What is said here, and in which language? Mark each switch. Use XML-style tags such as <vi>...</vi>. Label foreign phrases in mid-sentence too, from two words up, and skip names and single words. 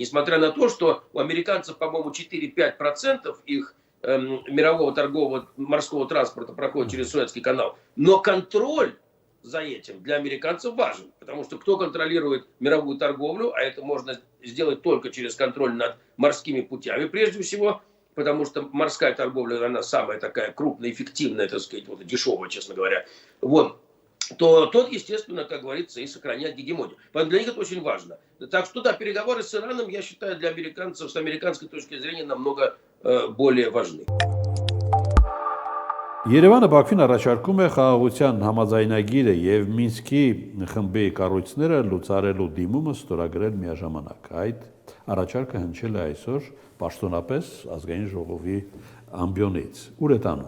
<ru>Несмотря на то, что у американцев, по-моему, 4-5% их мирового торгового морского транспорта проходит через Суэцкий канал, но контроль за этим для американцев важен, потому что кто контролирует мировую торговлю, а это можно сделать только через контроль над морскими путями, прежде всего, потому что морская торговля, она самая такая крупная, эффективная, так сказать, вот, дешевая, честно говоря. Вот. то тот, естественно, как говорится, и сохраняет гегемонию. Поэтому для них это очень важно. Так что да, переговоры с Ираном, я считаю, для американцев с американской точки зрения намного более важны.</ru> <hy>Երևանը Բաքվին առաջարկում է խաղաղության համաձայնագիրը եւ Մինսկի խմբի կառույցները լուծարելու դիմումը ստորագրել միաժամանակ։ Այդ առաջարկը հնչել է այսօր պաշտոնապես ազգային ժողովի ամբիոնից։ Ուր է տանում։</hy>